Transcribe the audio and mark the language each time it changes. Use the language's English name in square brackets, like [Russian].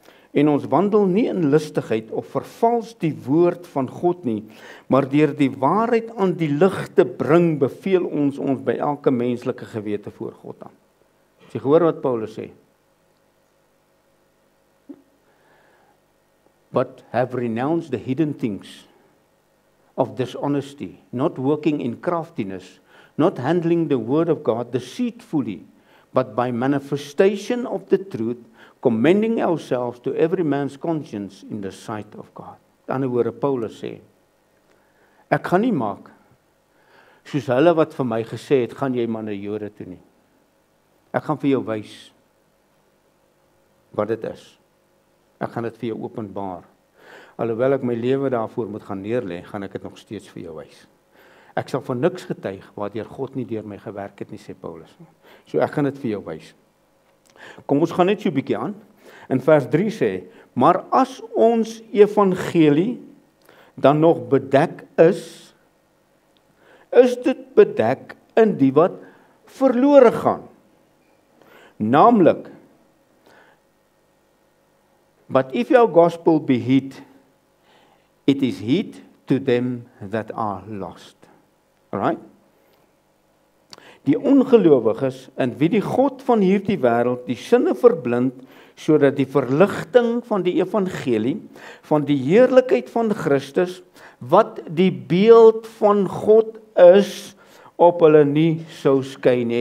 [Afrikaans] En ons wandel nie in listigheid of vervals die woord van God nie, maar deur die waarheid aan die lig te bring, beveel ons by elke menslike gewete voor God aan. As jy gehoor wat Paulus sê? [English] But have renounced the hidden things of dishonesty, not working in craftiness, not handling the word of God deceitfully, but by manifestation of the truth, commending ourselves to every man's conscience in the sight of God. [Afrikaans] Aan die woorde Paulus sê, ek gaan nie maak soos hulle wat vir my gesê het, gaan jy maar na Jode toe nie. Ek gaan vir jou wys wat dit is. Ek gaan dit vir jou openbaar. Alhoewel ek my lewe daarvoor moet gaan neerlê, gaan ek dit nog steeds vir jou wys. Ek sal van niks getuig waardeur God nie deur my gewerk het nie, sê Paulus. So ek gaan dit vir jou wys. Kom ons gaan net so 'n bietjie aan. In vers 3 sê: Maar as ons evangelie dan nog bedek is dit bedek in die wat verlore gaan. Naamlik, [English] but if your gospel be hid, it is hid to them that are lost. Alright? [Afrikaans] Die ongelowiges in wie die God van hierdie wêreld die sinne verblind, sodat die verligting van die evangelie, van die heerlikheid van Christus, wat die beeld van God is, op hulle nie sou skyn nie.